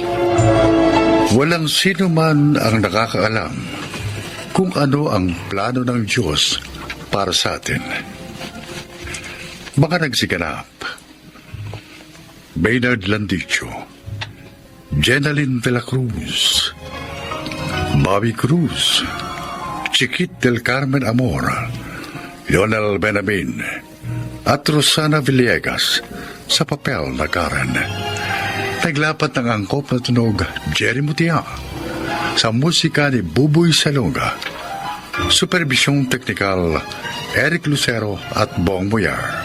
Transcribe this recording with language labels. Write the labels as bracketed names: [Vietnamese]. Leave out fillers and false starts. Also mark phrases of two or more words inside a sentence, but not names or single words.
[Filipino] Walang sino man ang nakakaalam kung ano ang plano ng Diyos para sa atin. Mga nagsiganap: Maynard Landicho, Jenaline de la Cruz, Bobby Cruz, Chiquit del Carmen Amor, Lionel Benamin, at Rosana Villegas sa papel na Karen. Naglapat ng angkop na tunog Jerry Mutia sa musika ni Buboy Salonga. Supervisyong teknikal Eric Lucero at Bong Moyar.